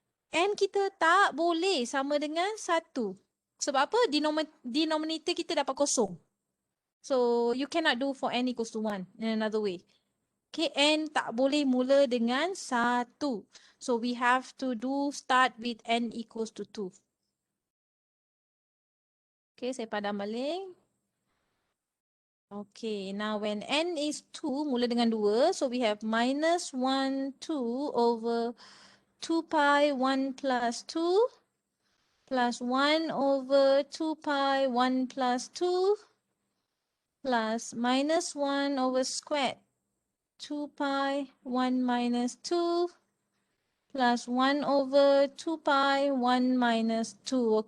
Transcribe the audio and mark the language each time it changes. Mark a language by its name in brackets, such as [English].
[Malay] N kita tak boleh sama dengan 1. Sebab apa? Denominator kita dapat kosong. [English] So you cannot do for n equals to 1 in another way. [Malay] Okay, n tak boleh mula dengan 1. [English] So we have to start with n equals to 2. [Malay] Okay, saya padam balik. Okay, [English] now when n is 2, [Malay] mula dengan 2. [English] So we have minus 1, 2 over 2 pi 1 plus 2 plus 1 over 2 pi 1 plus 2 plus minus 1 over squared 2 pi 1 minus 2 plus 1 over 2 pi 1 minus 2.